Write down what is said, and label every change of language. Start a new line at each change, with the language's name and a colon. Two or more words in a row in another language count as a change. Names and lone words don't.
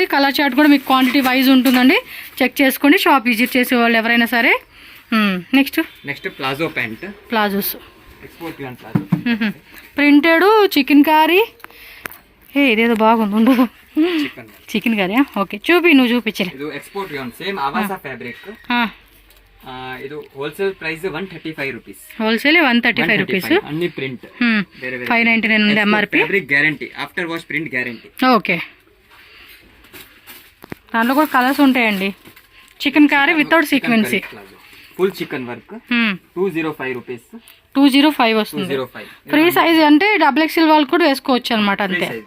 English: color chart
Telugu: కూడా మీకు
English: quantity wise
Telugu: ఉంటుందండి, చెక్ చేసుకోండి.
English: shop visit
Telugu: చేసే వాళ్ళు ఎవరైనా సరే. నెక్స్ట్
English: palazzo pant, ప్లాజోస్ export palazzo, printed chicken curry.
Telugu: ఇదేదో బాగుంది, ఉండదు
English: chicken curry.
Telugu: ఓకే, నువ్వు చూపించలే.
Kannada: ಇದು ಎಕ್ಸ್ಪೋರ್ಟ್ ಯೂನ್
English: same avasa fabric. ಇದು wholesale price 135 rupees. wholesale 135 rupees.
Telugu: అన్ని ప్రింట్. 599 ఉంది ఎంఆర్పి.
English: fabric guarantee, after wash print guarantee.
Telugu: ఓకే, దాంట్లో కూడా కలర్స్ ఉంటాయండి.
English: chicken curry without sequency, full chicken work. 205 rupees.
Telugu: 205 వస్తుంది.
English: free size
Telugu: అంటే XXL వాళ్ళు కూడా వేసుకోవచ్చు అనమాట, అంతే.